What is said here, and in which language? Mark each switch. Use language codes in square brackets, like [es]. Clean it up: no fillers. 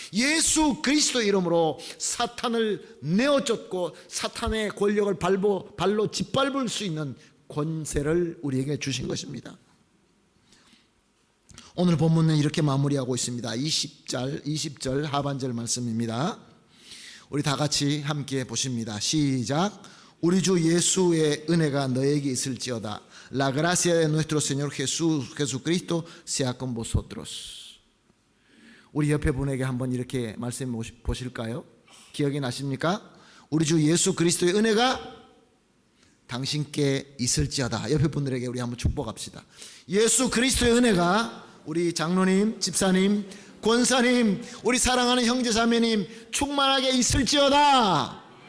[ko] 예수 그리스도의 이름으로 사탄을 내어쫓고 사탄의 권력을 발로 짓밟을 수 있는 권세를 우리에게 주신 것입니다. 오늘 본문은 이렇게 마무리하고 있습니다. 20절 하반절 말씀입니다. 우리 다 같이 함께 보십니다. 시작. 우리 주 예수의 은혜가 너에게 있을지어다. [es] La gracia de nuestro Señor Jesucristo sea con vosotros. [ko] 우리 옆에 분에게 한번 이렇게 말씀해 보실까요? 기억이 나십니까? 우리 주 예수 그리스도의 은혜가 당신께 있을지어다. 옆에 분들에게 우리 한번 축복합시다. 예수 그리스도의 은혜가 우리 장로님, 집사님, 권사님, 우리 사랑하는 형제자매님 충만하게 있을지어다.